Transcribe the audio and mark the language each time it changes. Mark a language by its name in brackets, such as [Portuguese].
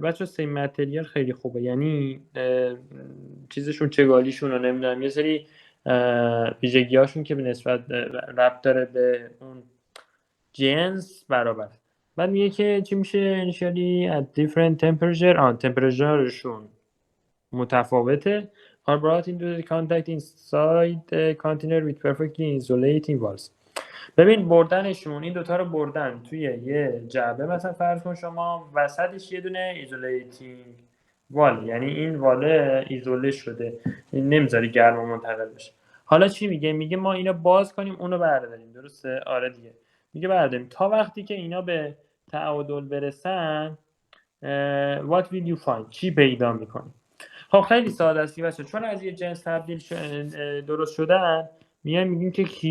[Persian] بچه same material خیلی خوبه، یعنی چیزشون، چگالیشون رو نمیدونم، یه سری ویژگی‌هاشون که به نسبت ربط داره به اون جنس برابر. بعد میگه که چی میشه [English] initially at different temperature، [Persian] تمپراتورشون متفاوته. [English] are brought into the contact inside the container with perfectly insulating walls. [Persian] ببین بردنشون، این دوتا رو بردن توی یه جعبه، مثلا فرض کن شما وسطش یه دونه ایزولیتینگ وال، یعنی این واله ایزوله شده، این نمیذاری گرم و منتقل بشه. حالا چی میگه ما اینو باز کنیم اونو برداریم، درسته؟ آره دیگه، میگه برداریم تا وقتی که اینا به تعادل برسن [English] what will you find، [Persian] چی پیدا میکنی؟ خب خیلی ساده است بچه، چون از یه جنس تبدیل درست شدن، میگیم که